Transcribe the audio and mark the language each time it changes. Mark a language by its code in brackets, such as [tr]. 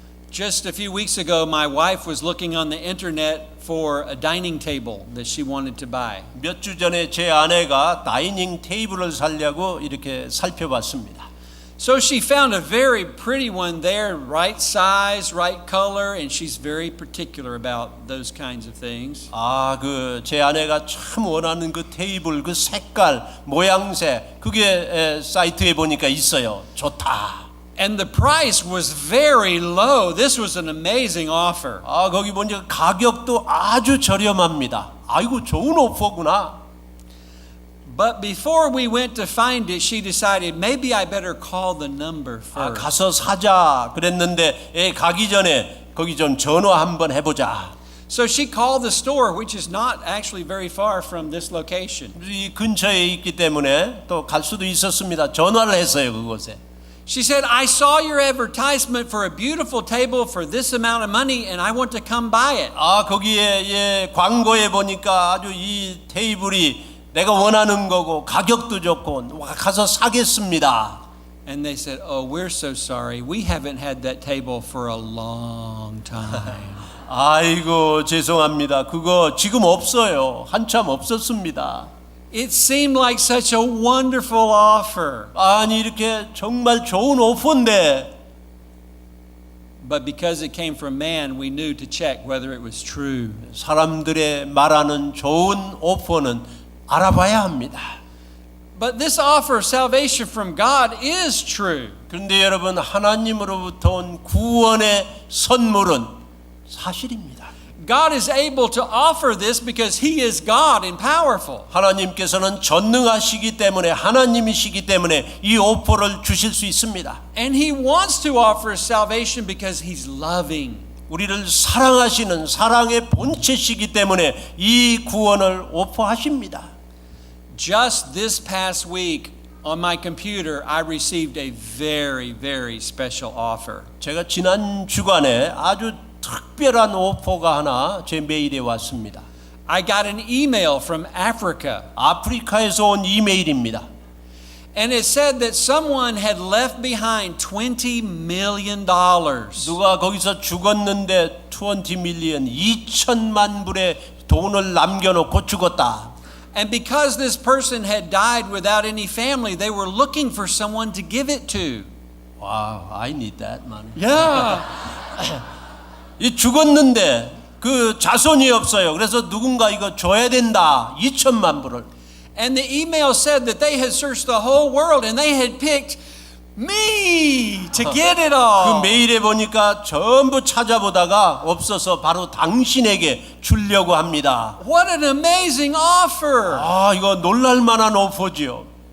[en] Just a few weeks ago, my wife was looking on the internet for a dining table that she wanted to buy. [ko] 몇 주 전에 제 아내가 다이닝 테이블을 사려고 이렇게 살펴봤습니다. [en] So she found a very pretty one there, right size, right color, and she's very particular about those kinds of things. [ko] 그 제 아내가 참 원하는 그 테이블 그 색깔 모양새 그게 사이트에 보니까 있어요. 좋다. [en] And the price was very low. This was an amazing offer. [ko] 거기 보니까 가격도 아주 저렴합니다. 아이고 좋은 오퍼구나. [en] But before we went to find it, she decided maybe I better call the number first. [ko] 가서 사자 그랬는데 가기 전에 거기 좀 전화 한번 해보자. [en] So she called the store, which is not actually very far from this location. [ko] 이 근처에 있기 때문에 또 갈 수도 있었습니다. 전화를 했어요 그곳에. [en] She said, I saw your advertisement for a beautiful table for this amount of money and I want to come buy it. [ko] 아, 거기에 예, 광고에 보니까 아주 이 테이블이 내가 원하는 거고 가격도 좋고 가서 사겠습니다. [en] And they said, oh, we're so sorry. We haven't had that table for a long time. [ko] 아이고 죄송합니다. 그거 지금 없어요. 한참 없었습니다. [en] It seemed like such a wonderful offer. [ko] 아니 이렇게 정말 좋은 오퍼인데 [en] But because it came from man, we knew to check whether it was true. [ko] 사람들의 말하는 좋은 오퍼는 알아봐야 합니다. [en] But this offer of salvation from God is true. [ko] 그런데 여러분 하나님으로부터 온 구원의 선물은 사실입니다. [en] God is able to offer this because He is God and powerful. [ko] 하나님께서는 전능하시기 때문에 하나님이시기 때문에 이 오퍼를 주실 수 있습니다. [en] And He wants to offer us salvation because He's loving. [ko] 우리를 사랑하시는 사랑의 본체시기 때문에 이 구원을 오퍼하십니다. [en] Just this past week on my computer, I received a very, very special offer. [ko] 제가 지난 주간에 아주 특별한 오퍼가 하나 제 메일에 왔습니다. [en] I got an email from Africa. [ko] 아프리카에서 온 이메일입니다. [en] And it said that someone had left behind $20 million. [ko] 누가 거기서 죽었는데 20 밀리언 2천만 불의 돈을 남겨놓고 죽었다. [en] And because this person had died without any family, they were looking for someone to give it to. Wow, I need that money. Yeah. [ko] 이 죽었는데 그 자손이 없어요. 그래서 누군가 이거 줘야 된다. 2천만 불을. [en] And the email said that they had searched the whole world and they had picked me to get it all. [ko] 그 메일에 보니까 전부 찾아보다가 없어서 바로 당신에게 주려고 합니다. [en] What an amazing offer. [ko] 아, 이거 놀랄 만한 오퍼지요.